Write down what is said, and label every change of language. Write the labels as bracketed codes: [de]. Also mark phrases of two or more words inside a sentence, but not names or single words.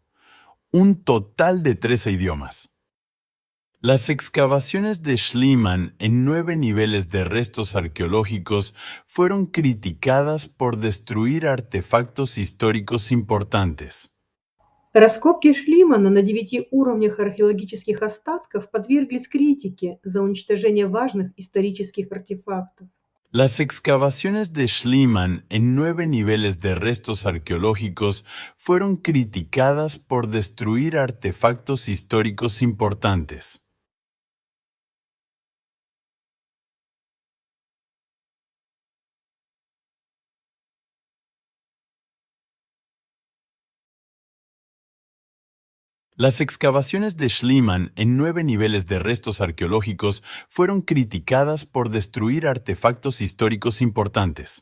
[es] Un total de 13 idiomas. Las excavaciones de Schliemann en 9 niveles de restos arqueológicos fueron criticadas por destruir artefactos históricos importantes. [ru] Раскопки Шлимана на 9 уровнях археологических остатков подверглись критике за уничтожение важных исторических артефактов. [es] Las excavaciones de Schliemann en 9 niveles de restos arqueológicos fueron criticadas por destruir artefactos históricos importantes. Las excavaciones de Schliemann en 9 niveles de restos arqueológicos fueron criticadas por destruir artefactos históricos importantes.